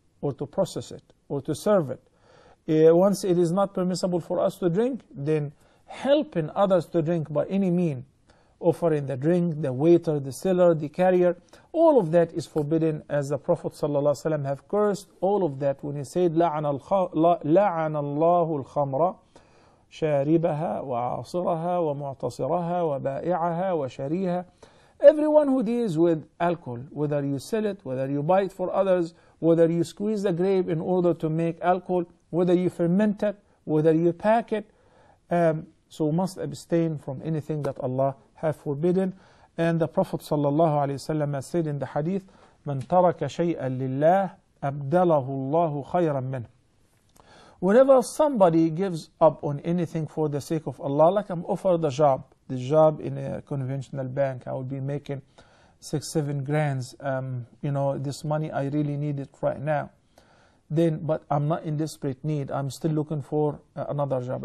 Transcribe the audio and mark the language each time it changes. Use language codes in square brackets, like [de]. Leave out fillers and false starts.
[en] or to process it or to serve it. Once it is not permissible for us to drink, then helping others to drink by any means, offering the drink, the waiter, the seller, the carrier, all of that is forbidden, as the Prophet ﷺ have cursed all of that when he said, [ar] لَعَنَ اللَّهُ الْخَمْرَ شَارِبَهَا وَعَاصِرَهَا وَمُعْتَصِرَهَا وَبَائِعَهَا وَشَرِيهَا. [en] Everyone who deals with alcohol, whether you sell it, whether you buy it for others, whether you squeeze the grape in order to make alcohol, whether you ferment it, whether you pack it, so must abstain from anything that Allah have forbidden. And the Prophet ﷺ has said in the hadith, [ar] مَنْ تَرَكَ شَيْئًا لِلَّهِ أَبْدَلَهُ اللَّهُ خَيْرًا مِنْهُ. [en] Whenever somebody gives up on anything for the sake of Allah, like I'm offered a job, this job in a conventional bank, I will be making 6-7 grands, you know, this money I really need it right now. Then, but I'm not in desperate need, I'm still looking for another job.